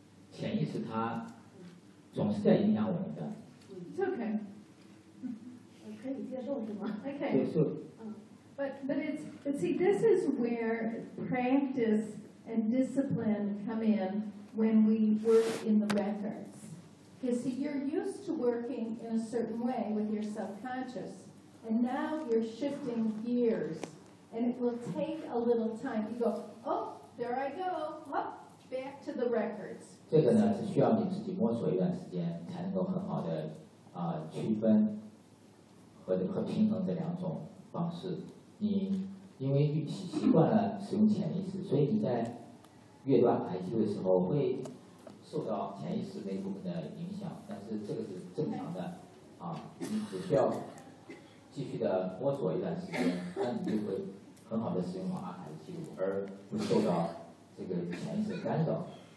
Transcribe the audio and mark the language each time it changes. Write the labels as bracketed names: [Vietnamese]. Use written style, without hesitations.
[Chinese] 潜意识它总是在影响我们的。 [English] It's okay. Okay. But see, this is where practice and discipline come in when we work in the records. You see, you're used to working in a certain way with your subconscious, and now you're shifting gears, and it will take a little time. You go, oh, there I go, up, back to the records. [Chinese] 这个呢，是需要你自己摸索一段时间，才能够很好的。区分 和平衡这两种方式，你因为习惯了使用潜意识，所以你在阅读阿卡西记录的时候会受到潜意识那部分的影响，但是这个是正常的啊，你只需要继续的摸索一段时间，那你就会很好的使用阿卡西记录，而不受到这个潜意识干扰。